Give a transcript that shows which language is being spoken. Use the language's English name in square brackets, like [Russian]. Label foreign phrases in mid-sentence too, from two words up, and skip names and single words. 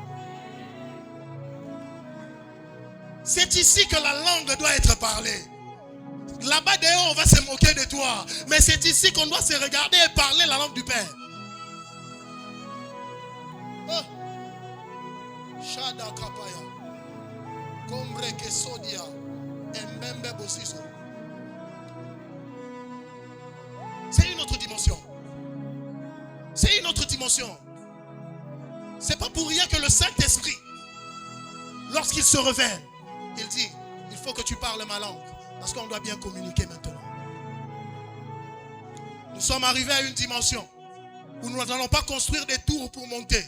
[French] C'est ici que la langue doit être parlée. Là-bas dehors, on va se moquer de toi. Mais c'est ici qu'on doit se regarder et parler la langue du Père. Oh. Shada kapaya. Kombre ke sodia. Mbembe bosiso. C'est une autre dimension. C'est une autre dimension. C'est pas pour rien que le Saint-Esprit, lorsqu'il se révèle, il dit, il faut que tu parles ma langue. Parce qu'on doit bien communiquer maintenant. Nous sommes arrivés à une dimension où nous n'allons pas construire des tours pour monter.